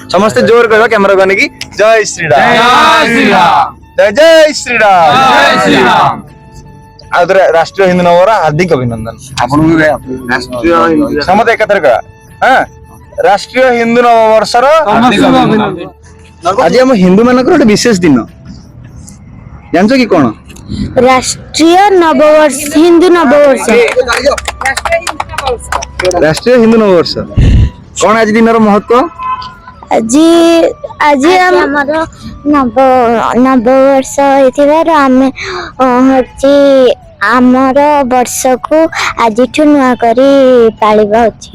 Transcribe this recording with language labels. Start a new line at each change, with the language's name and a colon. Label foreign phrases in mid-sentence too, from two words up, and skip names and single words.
Odia: ସମସ୍ତେ ଜୋର କହିବା କ୍ୟାମେରା ବନେଇକି ଜୟ ଶ୍ରୀରାମ ଜୟ ଜୟ ଶ୍ରୀରାମ। ଆଉ ଥରେ ରାଷ୍ଟ୍ରୀୟ ହିନ୍ଦୁ ନବର ହାର୍ଦ୍ଦିକ ଅଭିନନ୍ଦନ ଆପଣଙ୍କୁ। ସମସ୍ତେ ଏକାଥରେ କହିବା ହଁ ରାଷ୍ଟ୍ରୀୟ ହିନ୍ଦୁ ନବବର୍ଷର ଆଜି ଆମ ହିନ୍ଦୁ ମାନଙ୍କର ଗୋଟେ ବିଶେଷ ଦିନ ଜାଣିଛ କି କଣ?
Hindi: राष्ट्रीय नववर्ष हिंदू नववर्ष
Odia: ରାଷ୍ଟ୍ରୀୟ ହିନ୍ଦୁ ନବବର୍ଷ କଣ ଆଜି ଦିନର ମହତ୍ଵ? ଆଜି ଆଜି ଆମର ନବବର୍ଷ ହେଇଥିବାରୁ ଆମେ ହଉଛି ଆମର ବର୍ଷକୁ ଆଜିଠୁ ନୂଆ କରି ପାଳିବା ଉଚିତ।